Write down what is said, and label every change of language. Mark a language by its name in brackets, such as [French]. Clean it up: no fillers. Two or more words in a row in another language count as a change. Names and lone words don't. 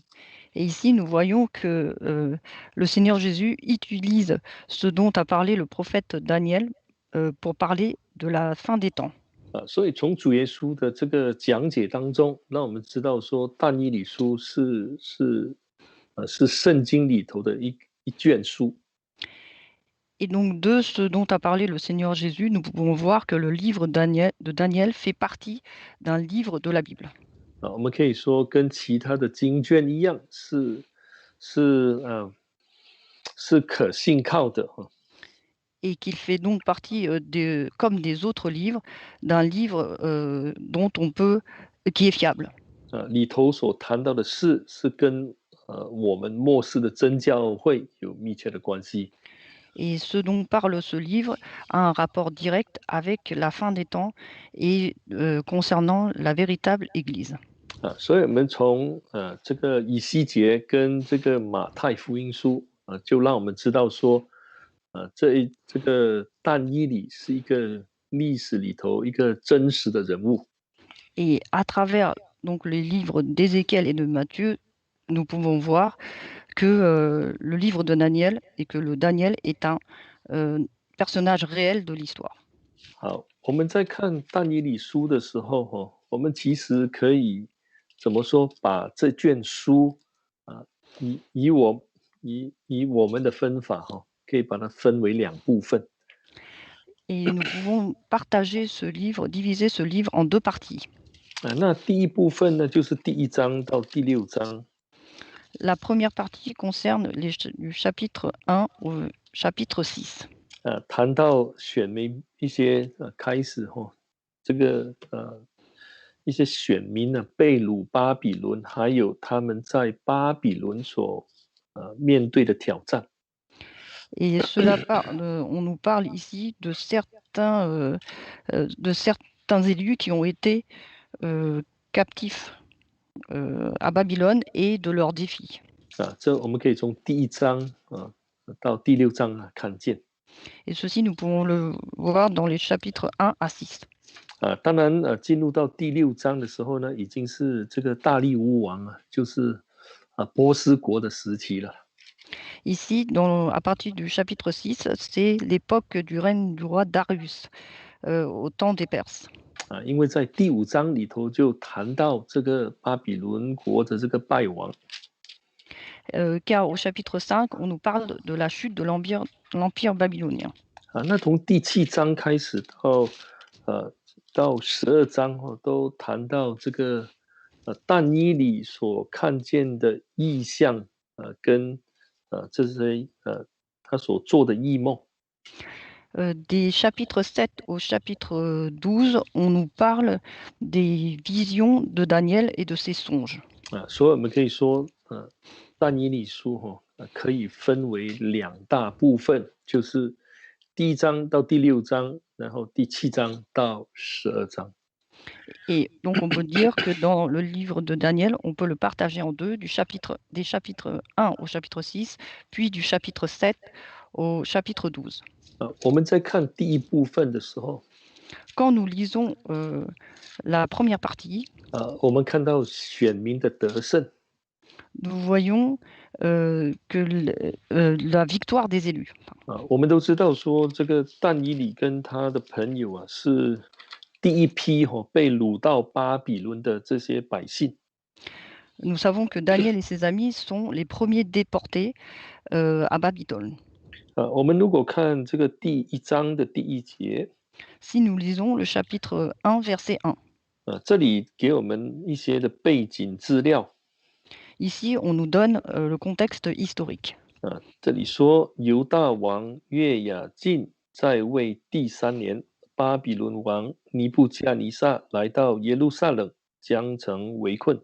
[French] Et ici, nous voyons que le Seigneur Jésus utilise ce dont a parlé le prophète Daniel pour parler de la fin des temps. [Chinese] 所以从主耶稣的这个讲解当中，让我们知道说，但以理书是圣经里头的一卷书。 [French] Et donc, de ce dont a parlé le Seigneur Jésus, nous pouvons voir que le livre de Daniel fait partie d'un livre de la Bible. [Chinese] 我们可以说跟其他的经卷一样，是可信靠的。 [French] Et qu'il fait donc partie, comme des autres livres, d'un livre qui est fiable. [Chinese] 里头所谈到的事是跟我们末世的真教会有密切的关系。 [French] Et ce dont parle ce livre a un rapport direct avec la fin des temps et concernant la véritable Église. [Chinese] 所以我们从这个以西结跟这个马太福音书就让我们知道说，这个但以理是一个历史里头一个真实的人物。 [French] Et à travers donc les livres d'Ézéchiel et de Matthieu, nous pouvons voir que le livre de Daniel et que le Daniel est un personnage réel de l'histoire. [Chinese] 好，我们在看但以理书的时候我们其实可以怎么说，把这卷书以我们的分法可以把它分为2部分。 [French] Et nous pouvons partager ce livre, diviser ce livre en 2 parties. [Chinese] 那第一部分呢，就是第1章到第6章。 [French] La première partie concerne du chapitre 1 au chapitre 6. [Chinese] 谈到选民一些开始这个一些选民呢被掳巴比伦，还有他们在巴比伦所面对的挑战。 [French] Et on nous parle ici de certains élus qui ont été captifs à Babylone et de leurs défis. [Chinese] 这我们可以从第1章到第6章看见。 [French] Et ceci, nous pouvons le voir dans les chapitres 1 à 6. [Chinese] 当然进入到第6章的时候呢，已经是这个大利乌王就是波斯国的时期了。 [French] Ici, à partir du chapitre 6, c'est l'époque du règne du roi Darius, au temps des Perses. [Chinese] 因为在第5章里头就谈到这个巴比伦国的这个败亡。 [French] Car au chapitre 5, on nous parle de la chute de l'empire babylonien. [Chinese] 那从第7章开始到12章都谈到这个但以理所看见的异象跟这些他所做的异梦。 [French] Des chapitres 7 au chapitre 12, on nous parle des visions de Daniel et de ses songes. [Chinese] 所以我们可以说但以理书可以分为2大部分，就是第1章到第6章，然后第7章到12章。 [French] Et donc, on peut dire que dans le livre de Daniel, on peut le partager en deux, des chapitres 1 au chapitre 6, puis du chapitre 7 au chapitre 12. [Chinese] 我们在看第一部分的时候， [French] Quand nous lisons la première partie, [Chinese] 我们看到选民的得胜， [French] nous voyons la victoire des élus. [Chinese] 我们都知道说，这个但以理跟他的朋友是第一批被掳到巴比伦的这些百姓。 [French] Nous savons que Daniel et ses amis sont les premiers déportés à Babylone. [Chinese] 我们如果看这个第1章的第1节， [French] Si nous lisons le chapitre 1, verset 1, [Chinese] 这里给我们一些的背景资料。 [French] ici, on nous donne le contexte historique. [Chinese] 这里说犹大王约雅敬在位第3年，巴比伦王尼布加尼撒来到耶路撒冷，将城围困。